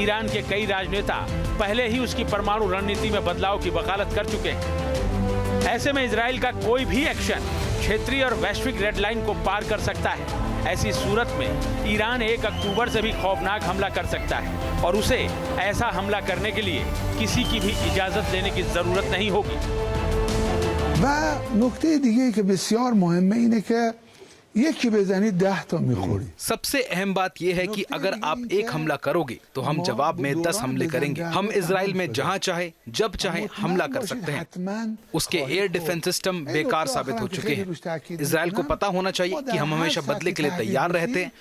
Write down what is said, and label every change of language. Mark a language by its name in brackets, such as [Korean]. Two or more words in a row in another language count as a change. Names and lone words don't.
[Hindi] ईरान के कई राजनेता पहले ही उसकी परमाणु रणनीति में बदलाव की वकालत कर चुके हैं। ऐसे में इजराइल का कोई भी एक्शन क्षेत्रीय और वैश्विक [English] red line [Hindi] को पार कर सकता है। ऐसी सूरत में ईरान 1 अक्टूबर से भी खौफनाक हमला कर सकता है और उसे ऐसा हमला करने के लिए किसी की भी इजाजत लेने की जरूरत नहीं होगी। [Persian] و نکته دیگه‌ای که بسیار مهمه اینه که یکی بزنید 10 تا میخورید. [Hindi] सबसे अहम बात यह है कि अगर आप एक हमला करोगे तो हम जवाब में 10 हमले करेंगे। हम इजराइल में जहां चाहे जब चाहे हमला कर सकते हैं। उसके [English] air defense system [Hindi] बेकार साबित हो चुके हैं। इजराइल को पता होना चाहिए कि हम हमेशा बदले के लिए तैयार रहते हैं।